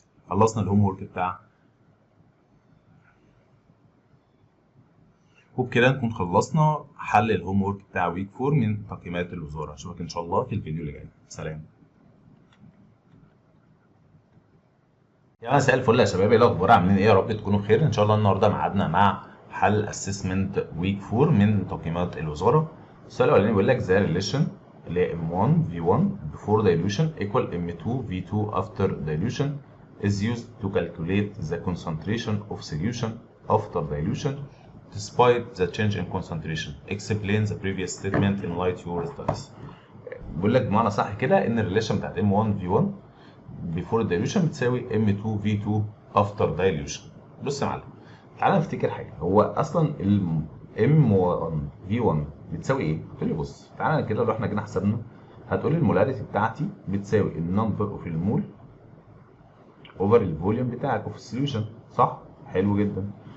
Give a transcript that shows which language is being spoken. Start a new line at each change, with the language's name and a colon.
Arabic: خلصنا الهوم وورك بتاع وبكده نكون خلصنا حل الهوم وورك بتاع ويك 4 من تقييمات الوزاره. اشوفك ان شاء الله في الفيديو اللي جاي. سلام. يا مساء الفل يا شباب، ايه الاخبار؟ عاملين ايه؟ يا رب تكونوا بخير. ان شاء الله النهارده ميعادنا مع حل اسسمنت ويك 4 من تقييمات الوزاره. السؤال الاولاني بيقول لك
English: the relation
Arabic: اللي هي
English: M1 V1 before dilution equal M2 V2 after dilution is used to calculate the concentration of solution after dilution despite the change in concentration. Explain the previous statement in light your studies.
Arabic: بيقول لك بمعنى صح كده ان الريليشن بتاعت M1 V1
English: before dilution
Arabic: بتساوي M2 V2
English: after dilution.
Arabic: بص يا معلم، تعالى نفتكر حاجه. هو اصلا ال M1 V1 بتساوي ايه؟ تقول لي بص تعالى كده لو احنا جينا حسبنا هتقول لي المولاريتي بتاعتي بتساوي النمبر اوف المول اوفر الفوليوم بتاعك اوف السوليوشن، صح؟ حلو جدا.